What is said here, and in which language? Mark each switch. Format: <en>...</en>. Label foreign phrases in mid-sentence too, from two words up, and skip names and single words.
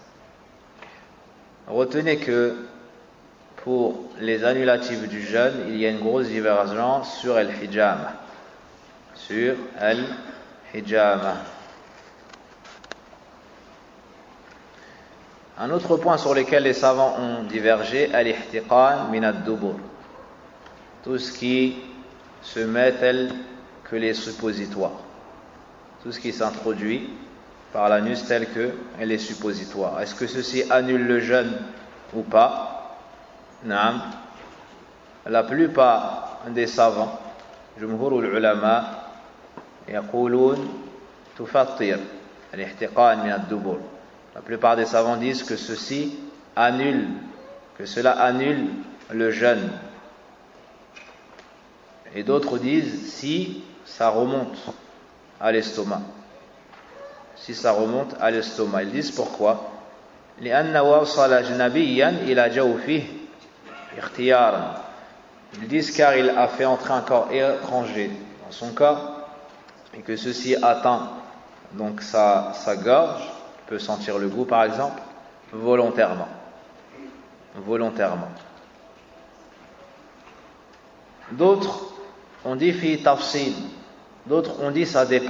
<fr>Retenez que pour les annulatifs du jeûne, il y a une grosse divergence sur al-hijama. Sur al-hijama. Un autre point sur lequel les savants ont divergé,</fr> <ar>الاحتقان من الدبر.</ar> <fr>Tout ce qui se met tel que les suppositoires. Tout ce qui s'introduit par l'anus tel que les suppositoires. Est-ce que ceci annule le jeûne ou pas? Naam. La plupart des savants,</fr> <ar>جمهور العلماء يقولون تفطر الاحتقان من الدبر.</ar> <fr>La plupart des savants disent que ceci annule, que cela annule le jeûne. Et d'autres disent si ça remonte à l'estomac. Si ça remonte à l'estomac. Ils disent pourquoi?</fr> <ar>لأن وصل أجنبيا إلى جوفه اختيارا.</ar> <fr>Ils disent car il a fait entrer un corps étranger dans son corps et que ceci atteint donc sa gorge, il peut sentir le goût par exemple, volontairement. D'autres on dit</fr> <ar>في تفصيل,</ar> <fr>d'autres on dit ça dépend.</fr>